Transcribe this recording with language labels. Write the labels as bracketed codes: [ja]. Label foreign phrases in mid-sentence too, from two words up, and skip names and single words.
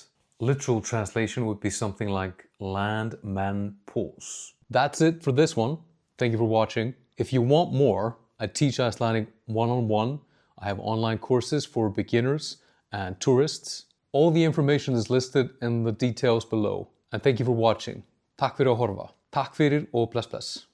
[en] Literal translation would be something like Landmannapóls. That's it for this one. Thank you for watching. If you want more, I teach Icelandic one-on-one. I have online courses for beginners and tourists. All the information is listed in the details below. And thank you for watching. [is] Takk fyrir að horfa. Takk fyrir og bless bless.